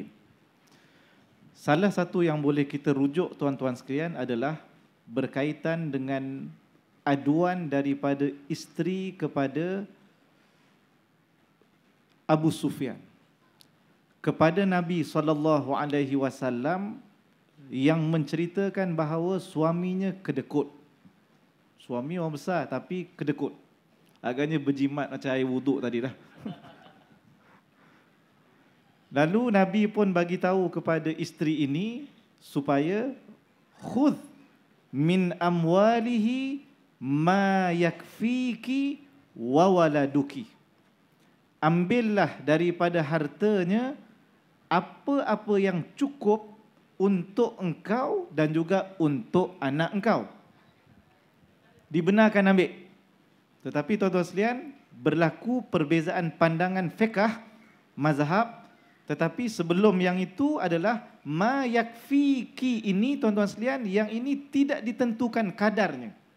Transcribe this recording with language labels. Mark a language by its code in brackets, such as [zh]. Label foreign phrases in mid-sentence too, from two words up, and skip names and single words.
[ms] Salah satu yang boleh kita rujuk tuan-tuan sekalian adalah berkaitan dengan aduan daripada isteri kepada Abu Sufyan kepada Nabi SAW, yang menceritakan bahawa suaminya kedekut. Suami orang besar tapi kedekut. Agaknya berjimat macam air wuduk tadi dah. Lalu Nabi pun bagi tahu kepada isteri ini supaya [ar] خذ من أمواله ما يكفيك وولدك. [ms] Ambillah daripada hartanya apa-apa yang cukup untuk engkau dan juga untuk anak engkau. Dibenarkan ambil. Tetapi tuan-tuan sekalian, berlaku perbezaan pandangan fiqh mazhab, tetapi sebelum yang itu adalah [ar] ما يكفيك [ms] ini tuan-tuan sekalian, yang ini tidak ditentukan kadarnya.